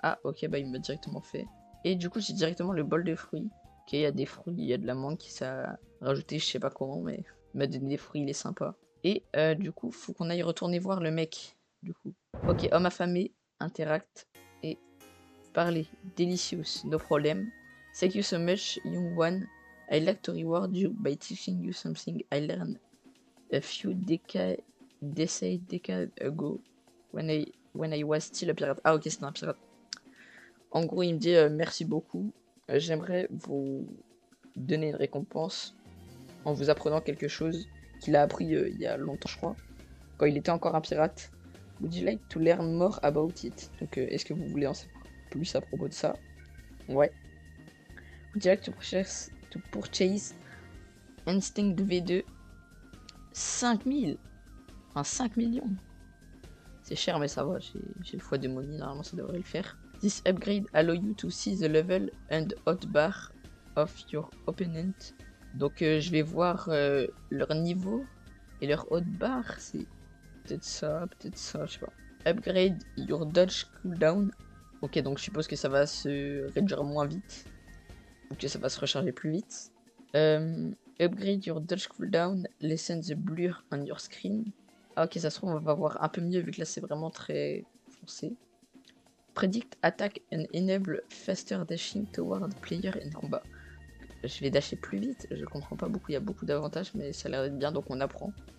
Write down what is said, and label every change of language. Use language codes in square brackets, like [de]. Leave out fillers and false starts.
[fr] Ah ok, bah il m'a directement fait. Et du coup j'ai directement le bol de fruits. Ok, il y a des fruits, il y a de la mangue qui s'est rajouté, je sais pas comment, mais il m'a donné des fruits, il est sympa. Et du coup, faut qu'on aille retourner voir le mec. Du coup, ok, homme affamé, interact et parler. [en] Delicious, no problem. Thank you so much, young one. I'd like to reward you by teaching you something I learned a few decades ago when I was still a pirate. [fr] Ah ok, c'est un pirate. En gros, il me dit merci beaucoup. J'aimerais vous donner une récompense en vous apprenant quelque chose qu'il a appris il y a longtemps, je crois, quand il était encore un pirate. [en] Would you like to learn more about it? [fr] Donc, est-ce que vous voulez en savoir plus à propos de ça? Ouais. [en] Would you like to purchase Instinct V2 5000? [fr] Enfin, 5 millions. C'est cher, mais ça va. J'ai le foie de money, normalement ça devrait le faire. [en] This upgrade allow you to see the level and hotbar of your opponent. [fr] Donc je vais voir leur niveau et leur hotbar. C'est peut-être ça, je sais pas. [en] Upgrade your dodge cooldown. [fr] Ok, donc je suppose que ça va se réduire moins vite. Ou que ça va se recharger plus vite. [en] Upgrade your dodge cooldown. Lessen the blur on your screen. [fr] Ah ok, ça se trouve on va voir un peu mieux vu que là c'est vraiment très foncé. [en] Predict attack and enable faster dashing toward player in combat. [fr] Je vais dasher plus vite, je comprends pas beaucoup, il y a beaucoup d'avantages mais ça a l'air d'être bien donc on apprend.